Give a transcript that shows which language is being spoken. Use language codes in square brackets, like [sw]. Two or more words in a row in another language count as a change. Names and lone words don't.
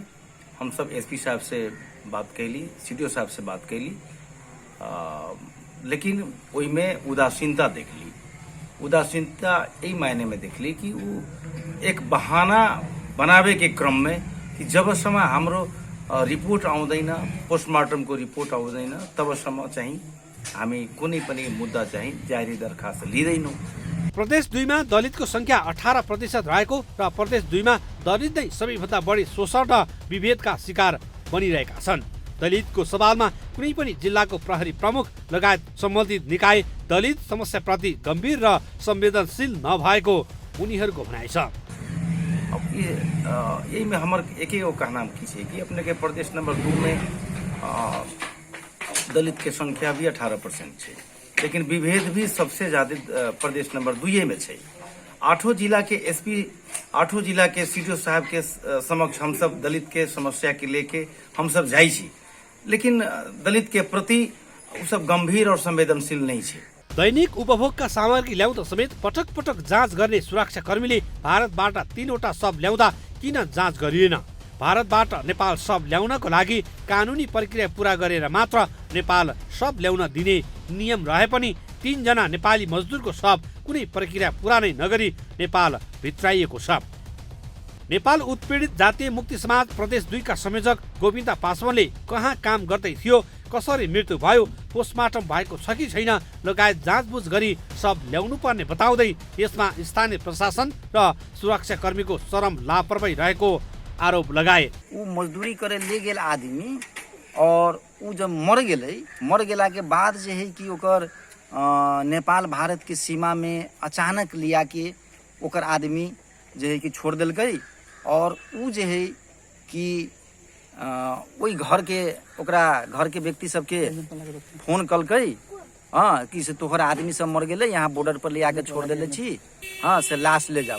[mai] हम सब एसपी साहब से बात कैली, सीडीओ साहब से बात कैली, लेकिन वही में उदासीनता देख ली। उदासीनता यही मायने में देख ली कि वो एक बहाना बनावे के क्रम में कि [ne] जबसम्म हाम्रो रिपोर्ट आउँदैन, पोस्टमार्टम को रिपोर्ट आउँदैन तबसम्म चाहिँ हामी कुनै पनि मुद्दा चाहिँ जारी दरखास्त लिँदैनौँ। प्रदेश 2 मा दलितको संख्या 18% रहेको र प्रदेश 2 मा दलित नै सबैभन्दा बढी शोषण र विभेदका शिकार बनिरहेका छन्। दलितको सवालमा कुनै पनि जिल्लाको प्रहरी प्रमुख लगायत सम्बन्धित निकाय दलित समस्याप्रति गम्भीर र संवेदनशील नभएको उनीहरूको भनाइ छ। [mai] अब यही में हमारे एक ही कहना की कि अपने के प्रदेश नंबर 2 में दलित के संख्या भी 18% है, लेकिन विभेद भी सबसे ज्यादा प्रदेश नंबर 2 में है। 8 जिला के एसपी, 8 जिला के सीडीओ साहब के समक्ष हम सब दलित के समस्या के लेके हम सब जाइ छी, लेकिन दलित के प्रति उ सब गंभीर और संवेदनशील नहीं है। [ne] दैनिक उपभोगका सामग्री ल्याउँदा समेत पटक पटक जाँच गर्ने सुरक्षाकर्मीले भारतबाट 3वटा शव ल्याउँदा किन जाँच गरिएन? भारतबाट नेपाल शव ल्याउनको लागि कानुनी प्रक्रिया पूरा गरेर मात्र नेपाल शव ल्याउन दिने नियम रहे पनि 3 जना नेपाली मजदुरको शव कुनै प्रक्रिया पूरा नै नगरी नेपाल भित्राइएको छ। नेपाल उत्पीडित जातीय मुक्ति समाज प्रदेश 2 का संयोजक गोविन्द पासवानले कहाँ काम गर्दै थियो, कसरी मृत्यु भयो, पोस्टमार्टम भएको छ कि छैन लगायत जाँचबुझ गरी शव ल्याउनु पर्ने बताउँदै यसमा स्थानीय प्रशासन र सुरक्षाकर्मीको चरम लापरवाही रहेको आरोप लगाए। [mai] ऊ मजदूरी करे ले गेल आदमी और ऊ जब मर गेला के बाद जे है कि ओकर नेपाल भारत के सीमा में अचानक लिया के ओकर आदमी जे है कि छोड़ दिलकै और ऊ जे है कि वही ओकरा घर के व्यक्ति सबके फोन कलकै कि से तोहर आदमी सब मर गेलै, यहाँ बॉर्डर पर ले आके छोड़ देले छी, हाँ से लाश ले जाओ।